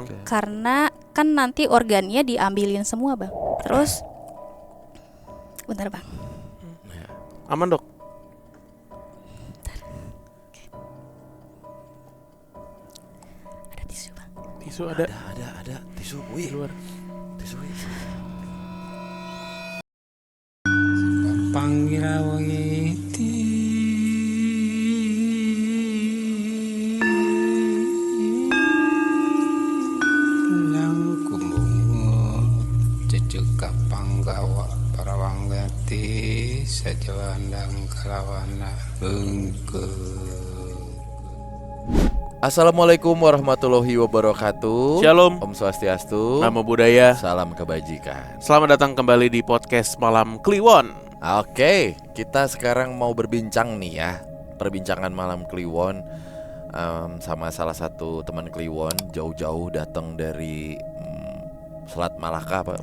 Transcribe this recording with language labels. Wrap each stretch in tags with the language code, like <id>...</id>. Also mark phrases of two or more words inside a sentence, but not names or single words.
<id>Karena kan nanti organnya diambilin semua, Bang. Terus bentar, Bang. Aman, Dok? Ada tisu, Bang. Tisu ada. Ada tisu. Wih, Luar. tisu. Pangira wangiti lang kumbungo cecek panggawa para wanggati sajawandang kalawana bengke.</id> <ar>Assalamualaikum warahmatullahi wabarakatuh.</ar> <id>Shalom. Om Swastiastu. Namo Buddhaya. Salam kebajikan. Selamat datang kembali di podcast Malam Kliwon. Oke, kita sekarang mau berbincang nih ya. Perbincangan Malam Kliwon sama salah satu teman Kliwon, jauh-jauh datang dari Selat Malaka, Pak.</id>